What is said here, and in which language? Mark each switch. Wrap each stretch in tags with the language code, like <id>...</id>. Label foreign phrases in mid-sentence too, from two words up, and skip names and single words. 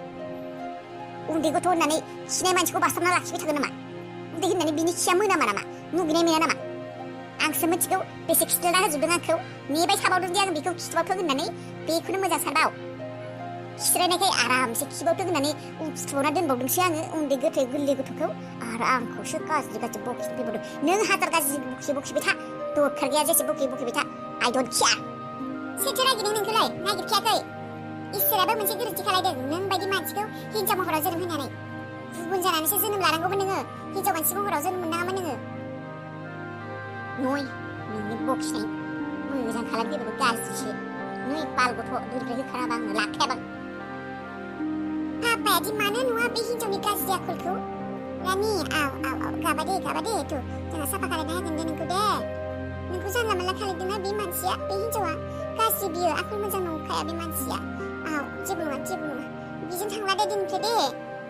<brx>उन्दै गथ' होननानै खिनाय मानसिखौ बास्ताबना लाखिबाय थागोन नामा उन्दै होननानै बिनि खिया मोनामा नामा मुगैनाय मोना नामा आंसो मिथिगौ बेसे खिस्लायना होजोबदों आंखौ नेबाय थाबावदों दे आं बेखौ खिथबावथों होननानै बेखौनो मोजां सानबाव खिस्रायनायखाय आरामसे खिबावथों होननानै फुथुबावना दोनबावदोंसो आङो उन्दै गोरलै गथ'खौ आरो आंखौसो गाज्रि बखिनो फैबावदों नों हाजार गाज्रि बखिबाय था दरखार जेसे बुखि था</brx> <en>I don't care</en> <brx>सोरथो नागिरदों नोंखौलाय नागिरखायाखै इसोराबो मोनसे गोरोन्थि खालायदों नों बायदि मानसिखौ हिनजाव महराव जोनोम होनानै गुबुन जानानैसो जोनोम लानांगौमोन नोङो हिनजाव मानसि महराव जोनोम मोननाङामोन नोङो नय नोंनि बखिनाय मोजां खालामफैबाबो गाज्रिसो नय बाल गथ' दुरब्रै होखाराबा आंनो लाखायाबा पापायादि मानो नुवा बे हिनजावनि गाज्रि आखलखौ रानि आव गाबा दे तु जोंहा साफा खालायना होगोन दे नोंखौ जानला मोनला खालायदोंना बे मानसिया बे हिनजावा गाज्रि बियो आखल मोजां नंखाया बे मानसिया आव जेबो नङा बिजों थांला दे दिननिफ्राय दे</brx>